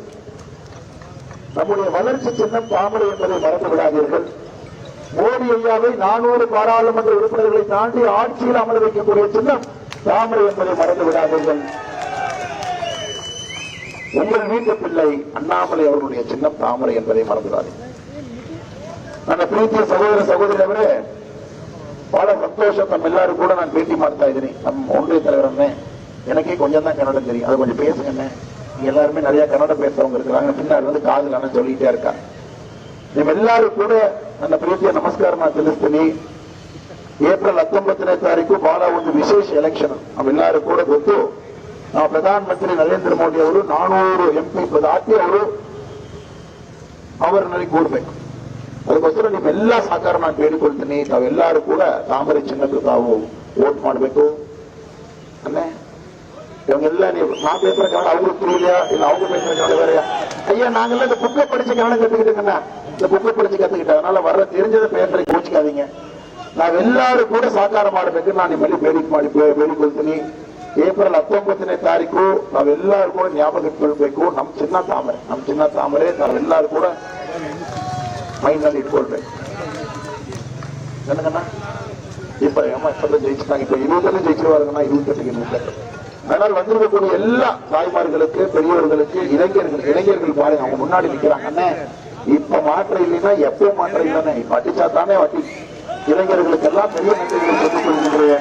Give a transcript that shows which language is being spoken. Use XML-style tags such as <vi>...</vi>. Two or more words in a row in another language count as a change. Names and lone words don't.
<ta>நம்முடைய வளர்ச்சி சின்னம் தாமரை என்பதை மறந்து விடாதீர்கள். மோடி ஐயாவை 400 பாராளுமன்ற உறுப்பினர்களை தாண்டி ஆட்சியில் அமர வைக்கக்கூடிய சின்னம் தாமரை என்பதை மறந்து விடாதீர்கள். உங்கள் வீட்டு பிள்ளை அண்ணாமலை அவர்களுடைய சின்னம் தாமரை என்பதை மறந்துடாதீங்க.</ta> <kn>ನನ್ನ ಪ್ರೀತಿಯ ಸಹೋದರ ಸಹೋದರಿಯವರೇ, ಬಹಳ ಸಂತೋಷ.</kn> <ta>நம்ம எல்லாரும் கூட நான் பேட்டி</ta> <kn>ಮಾಡ್ತಾ ಇದ್ದೀನಿ.</kn> <ta>நம்ம ஒன்றிய தலைவரே, எனக்கே கொஞ்சம் தான் கன்னடம் தெரியும், அது கொஞ்சம் பேசுங்க. எல்லாருமே நிறைய கன்னடம் பேசுறவங்க இருக்கிறாங்க. பின்னாடி வந்து காதலான சொல்லிட்டே இருக்காங்க.</ta> <kn>ನೀವು ಎಲ್ಲರೂ ಕೂಡ ನನ್ನ ಪ್ರೀತಿಯ ನಮಸ್ಕಾರ ನಾನು ತಿಳಿಸ್ತೀನಿ. ಏಪ್ರಿಲ್ 19ನೇ ತಾರೀಕು ಬಹಳ ಒಂದು ವಿಶೇಷ ಎಲೆಕ್ಷನ್. ನಾವೆಲ್ಲರೂ ಕೂಡ ಗೊತ್ತು. ನಾವು ಪ್ರಧಾನಮಂತ್ರಿ ನರೇಂದ್ರ ಮೋದಿ ಅವರು 400 MP ದಾಟಿ ಅವರನ್ನಲ್ಲಿ ಕೂಡಬೇಕು. ಅದಕ್ಕೋಸ್ಕರ ನೀವೆಲ್ಲ ಸಹಕಾರ ನಾನು ಬೇಡಿಕೊಳ್ತೀನಿ. ತಾವೆಲ್ಲರೂ ಕೂಡ ತಾಮರೆ ಚಿನ್ನಕ್ಕೆ ತಾವು ವೋಟ್ ಮಾಡಬೇಕು.</kn> <ta>இவங்க நீங்க நான் பேசுற கன்னடம் அவங்களுக்கு புரியலையா, இல்ல அவங்க பேசுற கன்னடம் வேறையா? ஐயா, நாங்கெல்லாம் இந்த புக்கை படிச்சு கன்னடம் கத்துக்கிட்டுங்கண்ணா. இந்த புக்கை படிச்சு கத்துக்கிட்டேன். அதனால வர தெரிஞ்சதை பேசுற கோச்சிக்காதீங்க.</ta> <kn>ನಾವ್ ಎಲ್ಲರೂ ಕೂಡ ಸಹಕಾರ ಮಾಡಬೇಕು. ನಾನು ನಿಮ್ಮಲ್ಲಿ ಬೇಡಿಕೊಳ್ತೀನಿ. ಏಪ್ರಿಲ್ 19ನೇ ತಾರೀಕು ನಾವೆಲ್ಲರೂ ಕೂಡ ಜ್ಞಾಪಕ ಇಟ್ಕೊಳ್ಬೇಕು. ನಮ್ಮ ಚಿನ್ನ ತಾಮರೆ ನಾವೆಲ್ಲರೂ ಕೂಡ ಮೈಂಡ್ ನಲ್ಲಿ ಇಟ್ಕೊಳ್ಬೇಕು.</kn> <ta>ನನಗಣ್ಣ இப்ப 20 ஜெயிச்சுட்டாங்க. இப்ப 20 ஜெயிச்சிருவாருங்கன்னா 28 அதனால் வந்திருக்கக்கூடிய எல்லா தாய்மார்களுக்கு, பெரியவர்களுக்கு, இளைஞர்கள் பாருங்க, அவங்க முன்னாடி நிக்கிறாங்க. இப்ப மாற்றம் இல்லைன்னா எப்போ மாற்றம் இல்லைன்னா இப்ப அடிச்சா தானே வட்டி. இளைஞர்களுக்கெல்லாம் பெரிய நன்றிகளை சொல்லிக் கொள்கின்றேன்.</ta>